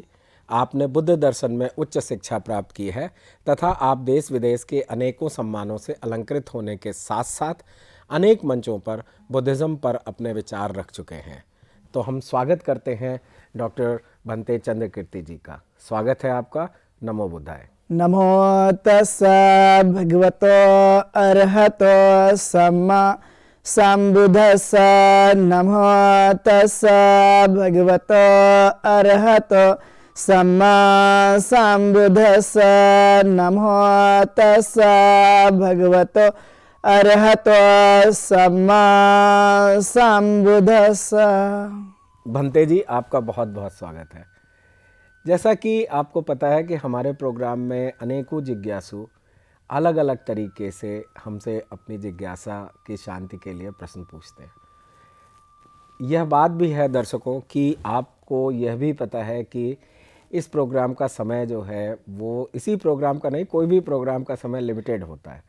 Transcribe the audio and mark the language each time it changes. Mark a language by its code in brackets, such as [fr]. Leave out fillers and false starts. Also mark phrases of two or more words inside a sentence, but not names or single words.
[hi] आपने बुद्ध दर्शन में उच्च शिक्षा प्राप्त की है तथा आप देश विदेश के अनेकों सम्मानों से अलंकृत होने के साथ साथ अनेक मंचों पर बुद्धिज़्म पर अपने विचार रख चुके हैं। तो हम स्वागत करते हैं डॉक्टर भंते चंद्रकीर्ति जी का। स्वागत है आपका। नमो बुद्धाय। [pi] नमो तस्सा भगवतो अरहतो सम्मा संबुद्धस्सा। नमो तस्सा भगवतो अरहतो सम्मा संबुद्धस्सा। नमो तस्सा भगवतो अरहतो सम्मा संबुद्धस्सा। [hi] भंते जी, आपका बहुत बहुत स्वागत है। जैसा कि आपको पता है कि हमारे प्रोग्राम में अनेकों जिज्ञासु अलग अलग तरीके से हमसे अपनी जिज्ञासा की शांति के लिए प्रश्न पूछते हैं। यह बात भी है दर्शकों कि आपको यह भी पता है कि इस प्रोग्राम का समय जो है वो इसी प्रोग्राम का नहीं, कोई भी प्रोग्राम का समय लिमिटेड होता है।